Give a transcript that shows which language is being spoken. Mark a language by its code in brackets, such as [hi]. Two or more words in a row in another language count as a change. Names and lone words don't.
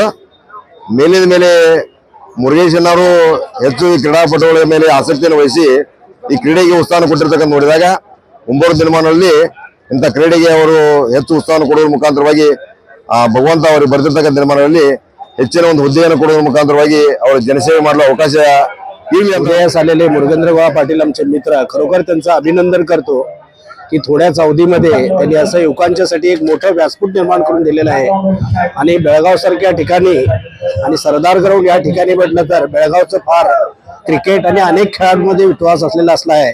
[kn] ಮೇಲಿನ ಮೇಲೆ ಮುರುಗೇಶನವರು ಹೆಚ್ಚು ಕ್ರೀಡಾಪಟುಗಳ ಮೇಲೆ ಆಸಕ್ತಿಯನ್ನು ವಹಿಸಿ ಈ ಕ್ರೀಡೆಗೆ ಉತ್ಸಾಹ ಕೊಟ್ಟಿರ್ತಕ್ಕಂಥ ನೋಡಿದಾಗ ಮುಂಬರುವ ದಿನಮಾನಗಳಲ್ಲಿ ಇಂಥ ಕ್ರೀಡೆಗೆ ಅವರು ಹೆಚ್ಚು ಉತ್ಸಾಹ ಕೊಡುವ ಮುಖಾಂತರವಾಗಿ ಭಗವಂತ ಅವರಿಗೆ ಬರೆದಿರ್ತಕ್ಕಂಥ ದಿನಮಾನಗಳಲ್ಲಿ ಹೆಚ್ಚಿನ ಒಂದು ಹುದ್ದೆಯನ್ನು ಕೊಡುವ मुखांतरವಾಗಿ ಅವರು जनसेवे ಮಾಡಲು ಅವಕಾಶ [mr] झालेले मुरुगेंद्रगौड पाटील आमचे मित्र. खरोखर त्यांचं अभिनंदन करतो की थोड्याच अवधीमध्ये त्यांनी असं युवकांच्यासाठी एक मोठं व्यासपीठ निर्माण करून दिलेलं आहे. आणि बेळगाव सारख्या ठिकाणी आणि सरदार ग्राउंड या ठिकाणी म्हटलं तर बेळगावचं फार क्रिकेट आणि अनेक खेळांमध्ये विश्वास असलेला असला आहे.